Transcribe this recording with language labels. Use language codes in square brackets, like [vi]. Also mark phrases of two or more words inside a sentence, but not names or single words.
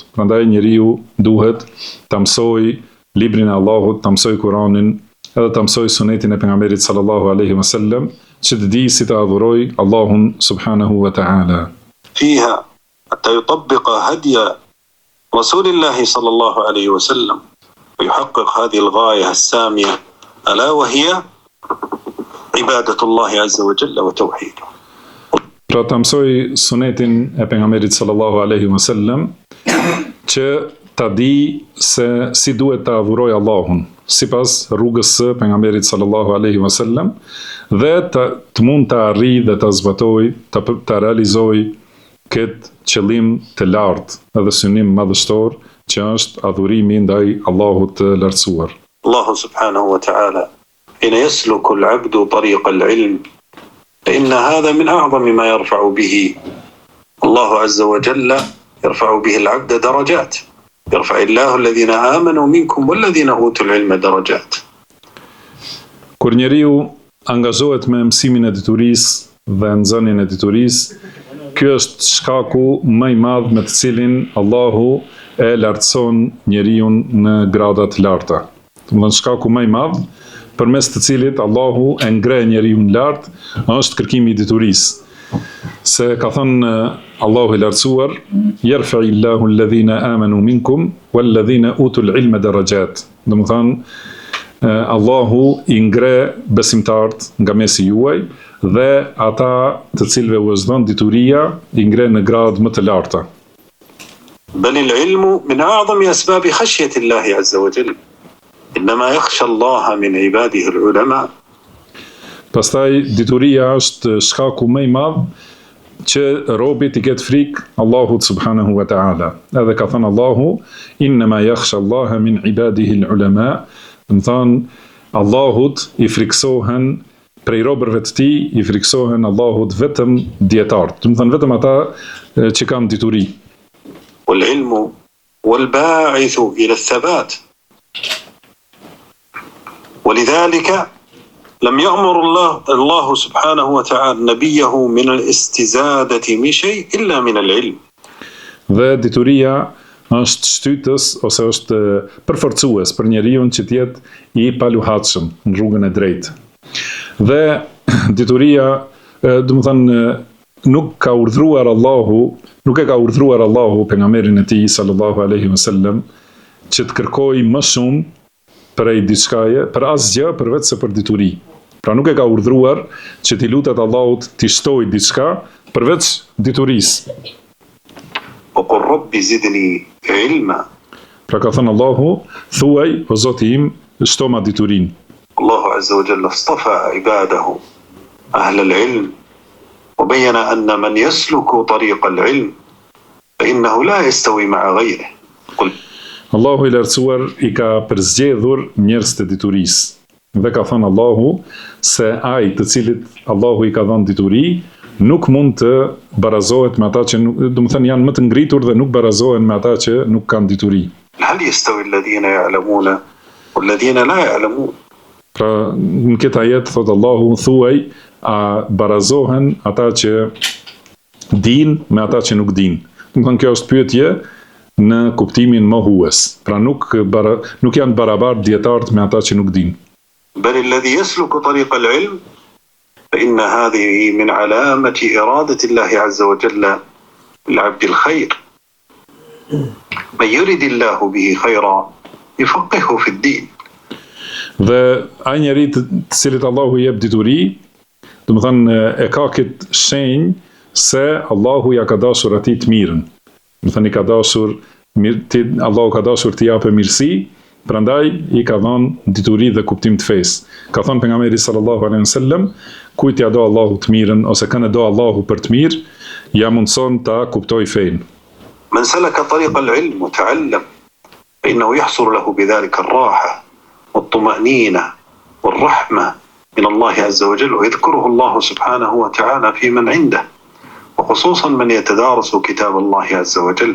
[sq] Prandaj njeriu duhet ta mësoj librin e Allahut, ta mësoj Kur'anin, edhe ta mësoj sunetin e pejgamberit [ar] صلى الله عليه وسلم, [sq] që të di si të adhuroj Allahun [ar] سبحانه وتعالى. فيها حتى يطبق هدي رسول الله صلى الله عليه وسلم ويحقق هذه الغاية السامية ألا وهي عبادة الله عز وجل وتوحيده. [sq] Pra ta mësoj sunetin e pejgamberit [ar] صلى الله عليه وسلم, [sq] që ta di se si duhet ta adhuroj Allahun sipas rrugës së pejgamberit [ar] صلى الله عليه وسلم, [sq] dhe të mund të arrijë dhe ta zbatoj, ta realizoj këtë qëllim të lartë edhe synim madhështor që është adhurimi ndaj Allahut të lartësuar. [ar] الله سبحانه وتعالى حين يسلك العبد طريق العلم فإن هذا من أعظم ما يرفع به الله عز وجل، يرفع به العبد درجات، يرفع الله الذين آمنوا منكم والذين أوتوا العلم درجات. [sq] Kur njeriu angazhohet me mësimin e diturisë dhe nxënien e diturisë, ky është shkaku më i madh me të cilin Allahu e lartëson njeriu në grada të larta. Domethënë shkaku më i madh përmes të cilit Allahu e ngre njeriu në lart është kërkimi i diturisë. Se ka thënë Allahu i lartësuar, [ar] "يرفع الله الذين آمنوا منكم والذين أوتوا العلم درجات." [sq] Domethënë Allahu i ngre besimtarët nga mesi juaj dhe ata të cilëve u zhdon dituria i ngre në gradë më të larta. [ar] بل العلم من أعظم أسباب خشية الله عز وجل، إنما يخشى الله من عباده العلماء. [sq] Pastaj dituria është shkaku më i madh që robit i ketë frikë Allahut [ar] سبحانه وتعالى. [sq] Edhe ka thënë Allahu, [ar] "إنما يخشى الله من عباده العلماء", [sq] do të thonë Allahut i friksohen prej robërve të tij, i friksohen Allahut vetëm dietarët, do të thonë vetëm ata që kanë dituri. [ar] والعلم والباعث إلى الثبات، ولذلك لم يأمر الله سبحانه وتعالى نبيه من الاستزادة من شيء إلا من العلم. [sq] Dhe dituria është shtytës ose është përforcues për njeriu që të jetë i paluhatshëm në rrugën e drejtë. Dhe dituria, do të thënë, nuk e ka urdhëruar Allahu pejgamberin e tij [ar] صلى الله عليه وسلم [sq] që të kërkojë më shumë prej diçkaje, për asgjë përveç se për dituri. Pra nuk e ka urdhëruar që t'i lutet Allahut t'i shtojë diçka përveç diturisë. [ar] وقل رب زدني علما. [sq] Pra ka thënë Allahu, thuaj, o Zoti im, shto ma diturinë. [ar] الله عز وجل اصطفى عباده أهل العلم وبين أن من يسلك طريق العلم فإنه لا يستوي مع غيره. قل [sq] Allahu i lartësuar i ka përzgjedhur njerëz të diturisë. Dhe ka thënë Allahu se ai të cilit Allahu i ka dhënë dituri nuk mund të barazohet me ata që nuk, do të thënë janë më të ngritur dhe nuk barazohen me ata që nuk kanë dituri. [ar] هل يستوي الذين يعلمون والذين لا يعلمون؟ [sq] Pra në këtë ajet thot Allahu, thuaj, a barazohen ata që din me ata që nuk din. Do të thënë kjo është pyetje në kuptimin mohues. Pra nuk janë barabartë dietarët me ata që nuk din. [ar] بل الذي يسلك طريق العلم فإن هذه من علامة إرادة الله عز وجل للعبد الخير. من يرد الله به خيرا يفقهه في الدين. [sq] Dhe ai njeri të cilit Allahu i jep dituri, do të thënë e ka këtë shenjë se Allahu ja ka dashur atij të mirën. Do të thënë i ka dashur Allahu ka dashur t'i japë mirësi, prandaj i ka dhënë dituri dhe kuptim të fesë. Ka thënë pejgamberi [ar] صلى الله عليه وسلم, [sq] kujt ja do Allahu të mirën ose kanë do Allahu për të mirë, ja mundson ta kuptoj fenë. [ar] من سلك طريق العلم وتعلم فإنه يحصل له بذلك الراحة والطمأنينة والرحمة من الله عز وجل، ويذكره الله سبحانه وتعالى في من عنده، وخصوصا من يتدارس كتاب الله عز وجل.